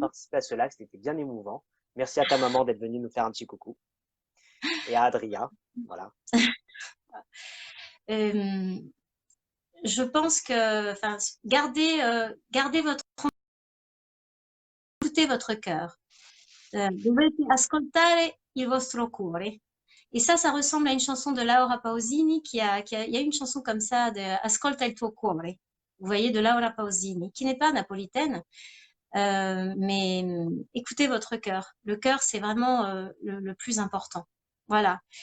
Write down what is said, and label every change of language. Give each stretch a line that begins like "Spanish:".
French: participé à ce live. C'était bien émouvant. Merci à ta maman d'être venue nous faire un petit coucou. Et à Adria. Voilà. Euh, je pense que, enfin, gardez écoutez votre cœur.
Italian: Dovete ascoltare il vostro cuore.
French: Et ça ressemble à une chanson de Laura Pausini il y a une chanson comme ça de
Italian: Ascolta il tuo cuore.
French: Vous voyez, de Laura Pausini, qui n'est pas napolitaine, mais écoutez votre cœur. Le cœur, c'est vraiment le plus important. Voilà.